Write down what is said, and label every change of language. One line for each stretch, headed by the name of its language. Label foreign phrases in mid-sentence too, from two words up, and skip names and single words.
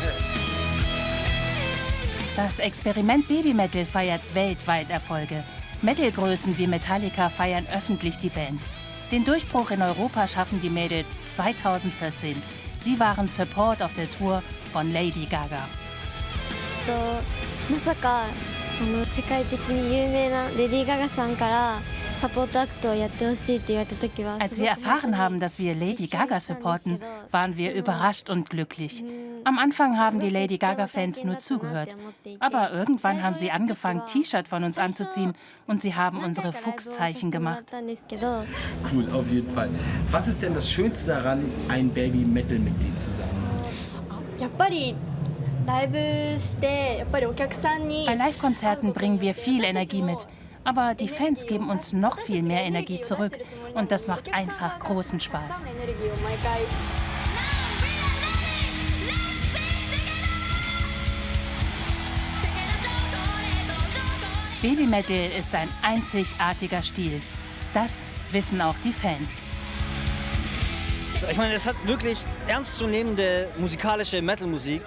German: Das Experiment Baby Metal feiert weltweit Erfolge. Metalgrößen wie Metallica feiern öffentlich die Band. Den Durchbruch in Europa schaffen die Mädels 2014. Sie waren Support auf der Tour von Lady Gaga.
Japanese: まさか世界的に有名なレディー・ガガさんからサポートアクトをやってほしいって言われた時は
German: Als wir erfahren haben, dass wir Lady Gaga supporten, waren wir überrascht und glücklich. Am Anfang haben die Lady Gaga-Fans nur zugehört. Aber irgendwann haben sie angefangen, T-Shirt von uns anzuziehen und sie haben unsere Fuchszeichen gemacht. Cool, auf jeden Fall. Was ist denn das Schönste daran, ein Baby-Metal-Mitglied zu sein?
Japanese: やっぱりライブしてやっぱりお客さんに
German: Bei Live-Konzerten bringen wir viel Energie mit. Aber die Fans geben uns noch viel mehr Energie zurück. Und das macht einfach großen Spaß.
Japanese: エネルギーを毎回
German: Baby Metal ist ein einzigartiger Stil. Das wissen auch die Fans. Ich meine, es hat wirklich ernstzunehmende musikalische Metal-Musik.